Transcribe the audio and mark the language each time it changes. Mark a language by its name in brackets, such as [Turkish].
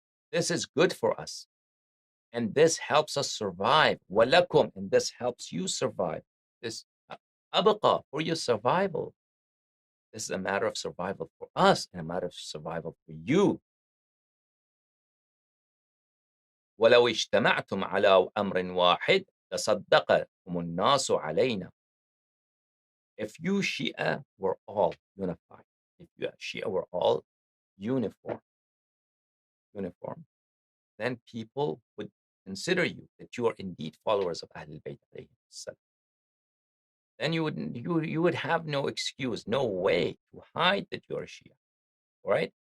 [English] This is good for us, and this helps us survive. Walakum, and this helps you survive. This abqa, for your survival. This is a matter of survival for us and a matter of survival for you. [Arabic] ولو اجتمعتم على أمر واحد تصدقكم الناس علينا. [English] If you Shia were all unified, if you Shia were all uniform, then people would consider you that you are indeed followers of Ahlul Bayt alayhi salam. Then you would have no excuse, no way to hide that you are Shia, right?